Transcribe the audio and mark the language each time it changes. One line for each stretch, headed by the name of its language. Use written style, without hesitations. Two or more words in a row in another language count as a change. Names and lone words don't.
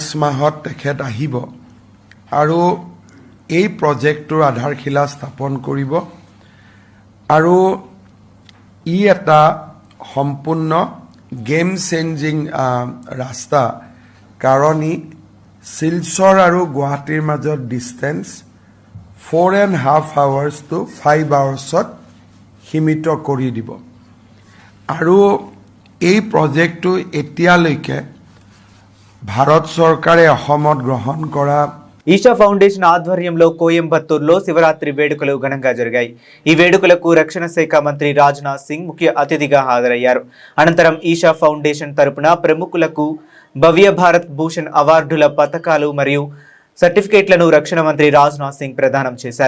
Assamese: মাহত তেখেত আহিব আৰু এই প্ৰজেক্টটোৰ আধাৰশিলা স্থাপন কৰিব আৰু ই এটা সম্পূৰ্ণ গেম চেঞ্জিং ৰাস্তা, কাৰণ ই শিলচৰ আৰু গুৱাহাটীৰ মাজত ডিষ্টেঞ্চ
English: 4.5 hours to 5 hours
Assamese: ত সীমিত কৰি দিব আৰু এই প্ৰজেক্টটো এতিয়ালৈকে ভাৰত চৰকাৰে অসমত গ্ৰহণ কৰা
Telugu: ఈషా ఫౌండేషన్ ఆధ్వర్యంలో కోయంబత్తూరులో శివరాత్రి వేడుకలు ఘనంగా జరిగాయి. ఈ వేడుకలకు రక్షణ శాఖ మంత్రి రాజ్నాథ్ సింగ్ ముఖ్య అతిథిగా హాజరయ్యారు. అనంతరం ఈషా ఫౌండేషన్ తరపున ప్రముఖులకు భవ్య భారత్ భూషణ్ అవార్డుల పతకాలు మరియు సర్టిఫికేట్లను రక్షణ మంత్రి రాజ్నాథ్ సింగ్ ప్రదానం చేశారు.